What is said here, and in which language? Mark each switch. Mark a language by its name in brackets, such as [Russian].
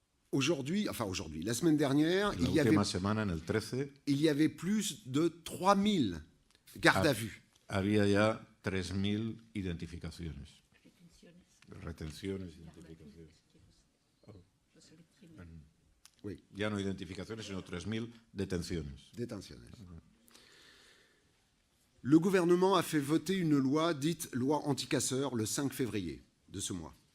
[French] Aujourd'hui, la semaine dernière, [Spanish] La última semana, en el 13, [French] il y avait plus de 3000 gardes à vue. [Spanish] había ya 3.000 identificaciones. Retenciones, identificaciones. [French] Oui, [Spanish] Ya no identificaciones, sino 3.000 detenciones. [French] détentionnaires. Le gouvernement a fait voter une loi dite loi anticasseurs le 5 février de ce mois.